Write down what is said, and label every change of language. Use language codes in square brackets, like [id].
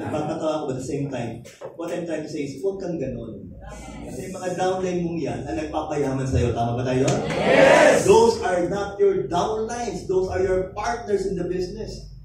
[tl] Nagpapatawa ko, [en] but at the same time, what I'm trying to say is, [tl] huwag kang ganun. Kasi yung mga downline mong yan, ang nagpapayaman sa'yo. Tama ba tayo? [en] Yes! Those are not your downlines. Those are your partners in the business.